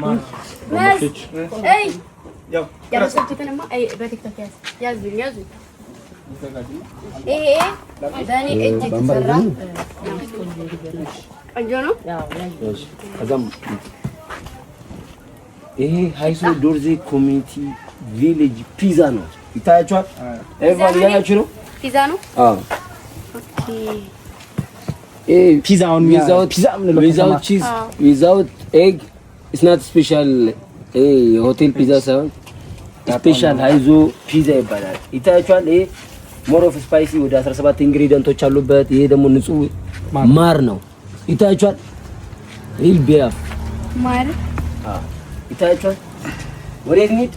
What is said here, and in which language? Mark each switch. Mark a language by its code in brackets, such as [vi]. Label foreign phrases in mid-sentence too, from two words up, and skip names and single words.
[am] አይ ያው ያረሰኩትንማ አይ በቲክቶክ ያዙኝ ይሄ በእኔ እጅ የተሰራ ቆንጆ ነው። ከዛም ይሄ ሃይሶ ዶርዜ [en] community village [am] ፒዛ ነው ይታያችኋል። ኤቭሪባዲ ያያችሁ ነው ፒዛ ነው። አዎ ኦኬ ፒዛውን [en] without cheese without egg it's not special hotel pizza [am] ሳይሆን ስፔሻል ሃይዞ ፒዛ ይባላል። ይታያችኋል። ይሄ [en] more of spicy [am] ወደ 17 ኢንግሪዲየንቶች አሉበት። ይሄ ደግሞ ንጹህ ማር ነው። ይታያችኋል። ሪል ቢራፍ ማር ይታያችኋል። ወዴት እንሂድ?